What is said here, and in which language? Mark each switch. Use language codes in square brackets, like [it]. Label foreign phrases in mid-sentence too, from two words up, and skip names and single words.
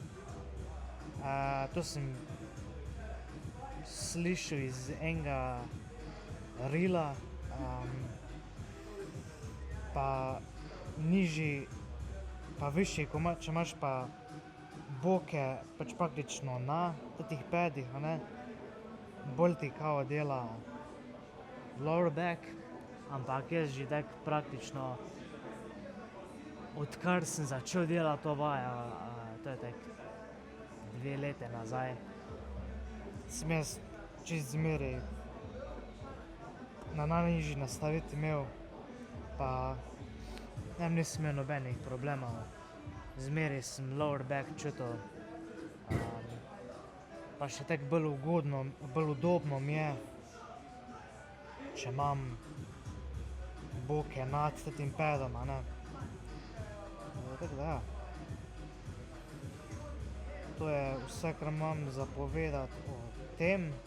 [sl] To sem slišal iz enega reela, pa nižji pa višji, če imaš pa boke pač praktično na teh pedih, a ne, bolj ti kao dela [en] lower back, [sl] ampak jaz že tako praktično, odkar sem začel delati to vajo, to je tako 2 leti nazaj, sem jaz čisto zmeraj na najnižji nastavitvi imel, pa nisem imel nobenih problemov, zmeraj sem [en] lower back [sl] čutil, pa še tako bolj ugodno, bolj udobno mi je, če imam boke nad tem pedom, a ne. Tako da ja. To je vse, kar imam za povedati o tem.